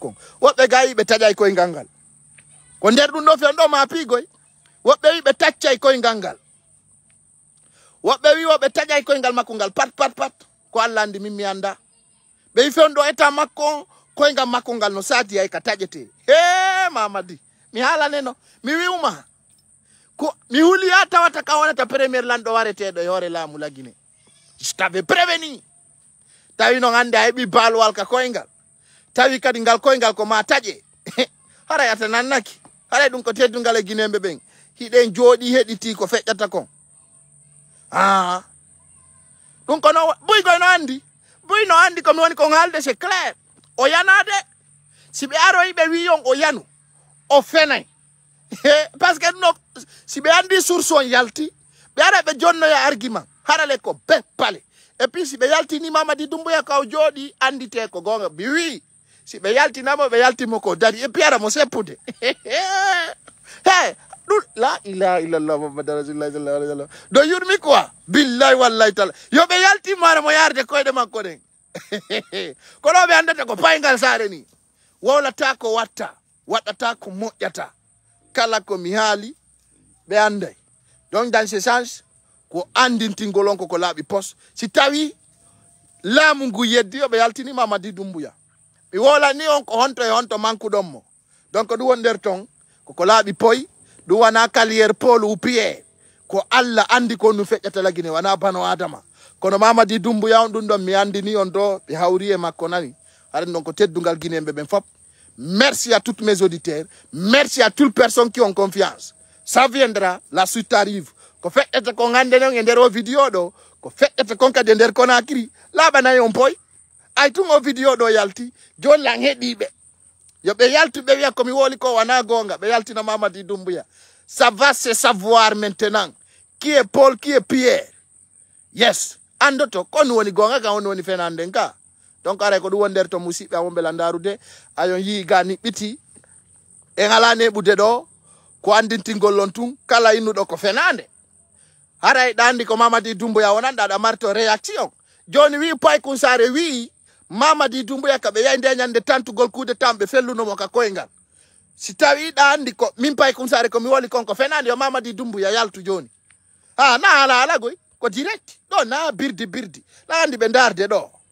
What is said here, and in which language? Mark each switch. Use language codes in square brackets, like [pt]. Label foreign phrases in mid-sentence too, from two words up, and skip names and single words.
[ff] kon woɓɓe ga yiɓe taƴay koyngal ngal ko nder ɗum ɗo fen ɗo ma piigoy woɓɓe wi ɓe taccay koyngal ngal woɓɓe wi woɓe taƴay koyngal makko ngal pat ko Allah andi min mi anda ɓe wi fen ɗo eta makko koyngal makko ngal no sati ay ka taƴete he Mamadi mi haalaneno mi wi'uma ko mi huliya tawata ka wonata premier lanɗo wareteɗo e hoore laamu la Guinée. [fr] Je t'avais prévenu [ff] tawi non hande a heɓi balwal ka koyngal tawi kadi ngal koyngal ko ma taƴe haray ata nannaki haray ɗum ko teddungal e Guinéɓe ɓen hiɗen jooɗi heɗiti ko feƴƴata kon ɗum ko no buygoy no andi komi woni kon haalde [fr] c'est clair [ff] o yanade si ɓe aroyi ɓe wiyon o yanu o fenay [fr] parce que [ff] ɗum si ɓe andi source on yalti ɓe ara ɓe jonnoya argument harale ko be pale [fr] et puis [ff] si ɓe yaltini Mamadi Doumbouya kaw jooɗi andite ko gonga mi wi si ɓe yaltinamo ɓe yaltimo ko dari [fr] et puis [ff] ara mo seppude hey ɗum [ar] لا إله إلا الله محمد رسول الله صلى الله عليه وسلم [ff] do yurmi quoi [ar] بالله والله تعالى [ff] yo ɓe yaltimare mo yarde koyɗe makko ɗen ko ɗo ɓe andata ko paygal saare ni wowlata ko waɗata ko moƴƴata kala ko mi haali ɓe anday [fr] donc dans ce sens [ff] ko andintingol on ko laaɓi pos si tawi laamu ngu yeddi yo ɓe yaltini Mamadi Doumbouya ɓe wolani on ko honto e honto mankuɗon mo donc ɗum won nder ton koko laaɓi poy ɗum wana Kalier Paul ou Pierre ko Allah andi ko no feƴƴata la Guinée wana bano adama kono Mamadi Doumbouya on ɗum ɗon mi andini on ɗo ɓe hawri e makko nani haɗen ɗon ko teddungal Guinéɓe ɓen fop. [fr] Merci à tous mes auditeurs, merci à toutes les personnes qui ont confiance. Ça viendra, la suite arrive. [ff] Ko feƴƴata ko hande non e nder o vidéo ɗo ko feƴƴata kon kadi e nder Conakry laaɓanayi on poy ay tun o vidéo ɗo yalti joni lan heeɗiɓe yo ɓe yaltu ɓe wiya komi woli ko wana gonga ɓe yaltina Mamadi Doumbouya. [fr] Ça va se savoir maintenant qui est Paul, qui est Pierre. [ff] Yes, andoto kon woni gonga kan on woni fenanden ka donc aray ko ɗum won nder to musidɓe amon beela ndarude ayon yi ga ni ɓiti en ala neɓude ɗo ko andintingol lon tun kala innuɗo ko fenande haray ɗandi ko Mamadi Doumbouya wonanɗa ɗa marto réaction joni wi Pay Kunsare wi Mamadi Doumbouya ka ɓe yahi nde ñande tantugol kuude tam ɓe fellunomo ka koyngal si tawi ɗa andi ko min Pay Kunsare komi woli kon ko fenande yo Mamadi Doumbouya yaltu joni na ala goy ko direct ɗo na birdi la andi ɓe darde ɗo